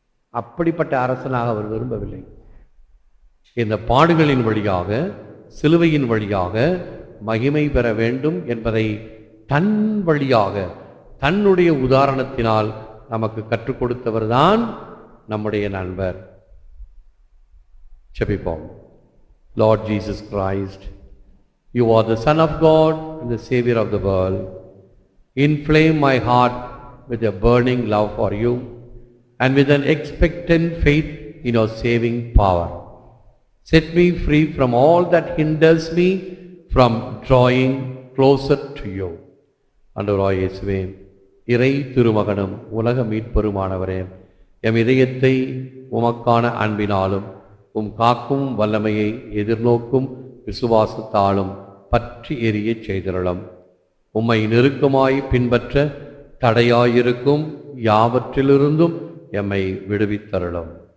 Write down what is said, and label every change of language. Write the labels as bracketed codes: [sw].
[ta] அப்படிப்பட்ட அரசனாக அவர் விரும்பவில்லை. இந்த பாடுகளின் வழியாக, சிலுவையின் வழியாக மகிமை பெற வேண்டும் என்பதை தன் வழியாக, தன்னுடைய உதாரணத்தினால் நமக்கு கற்றுக் கொடுத்தவர்தான் நம்முடைய நண்பர். ஜெபிப்போம். [en] Lord Jesus Christ, you are the Son of God and the Savior of the world. Inflame my heart with a burning love for you and with an expectant faith in your saving power. Set me free from all that hinders me from drawing closer to you. [ta] ஆண்டவராகிய இயேசுவே, இறை திருமகனும் உலக மீட்பெருமானவரே, M இதயத்தை உமக்கான அன்பினாலும் உம் காக்கும் வல்லமையை எதிர்நோக்கும் விசுவாசத்தாலும் பற்றி எரிய செய்திருளும். உம்மை நெருக்கமாய் பின்பற்ற தடையாயிருக்கும் யாவற்றிலிருந்தும் எம்மை விடுவித்தருளும்.